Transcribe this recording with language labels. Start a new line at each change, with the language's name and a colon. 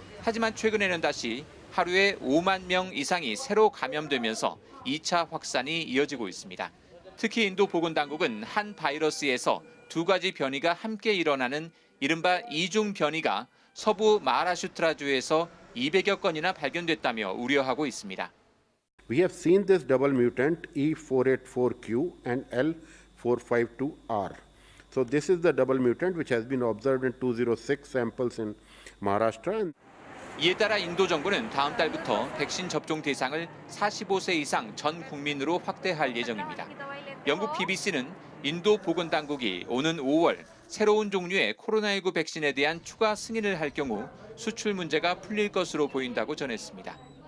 Korean: 하지만 최근에는 다시 하루에 5만 명 이상이 새로 감염되면서 2차 확산이 이어지고 있습니다. 특히 인도 보건당국은 한 바이러스에서 두 가지 변이가 함께 일어나는 이른바 이중 변이가 서부 마하라슈트라주에서 200여 건이나 발견됐다며 우려하고 있습니다.
English: We have seen this double mutant E484Q and L452R. So this is the double mutant which has been observed in 206 samples in Maharashtra.
Korean: 이에 따라 인도 정부는 다음 달부터 백신 접종 대상을 45세 이상 전 국민으로 확대할 예정입니다. 영국 BBC는 인도 보건당국이 오는 5월 새로운 종류의 코로나19 백신에 대한 추가 승인을 할 경우 수출 문제가 풀릴 것으로 보인다고 전했습니다.